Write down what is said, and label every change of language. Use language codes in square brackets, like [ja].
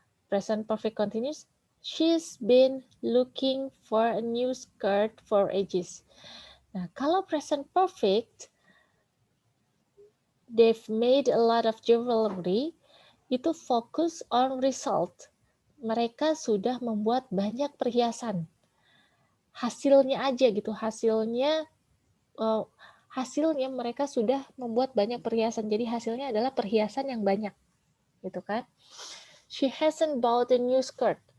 [en] Present perfect continuous. She's been looking for a new skirt for ages. [id] Nah, kalau [en] present perfect, they've made a lot of jewelry, itu fokus on result. [id] Mereka sudah membuat banyak perhiasan. Hasilnya aja gitu, hasilnya mereka sudah membuat banyak perhiasan. Jadi hasilnya adalah perhiasan yang banyak, gitu kan? [en] She hasn't bought a new skirt.